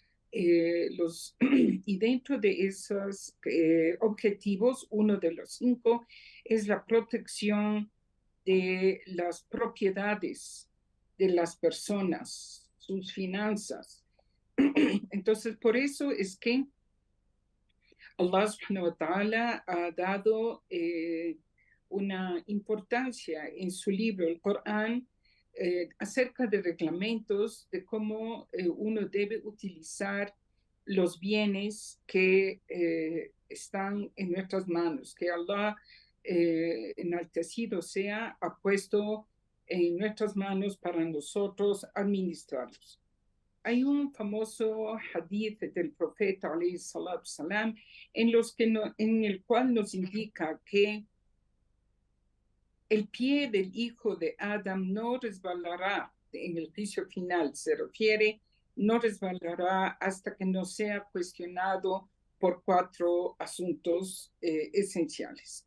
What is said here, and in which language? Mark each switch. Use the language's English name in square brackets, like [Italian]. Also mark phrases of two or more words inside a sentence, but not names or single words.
[Spanish] Y dentro de esos objetivos, uno de los 5 es la protección de las propiedades de las personas, sus finanzas. Entonces, por eso es que Allah [Arabic] سبحانه وتعالى [Spanish] ha dado una importancia en su libro, el Corán, acerca de reglamentos de cómo uno debe utilizar los bienes que están en nuestras manos, que Allah enaltecido sea, ha puesto en nuestras manos para nosotros administrarlos. Hay un famoso hadith del profeta [Arabic] عليه الصلاة السلام [Spanish] en el cual nos indica que el pie del hijo de Adam no resbalará en el juicio final, se refiere, no resbalará hasta que no sea cuestionado por 4 asuntos esenciales.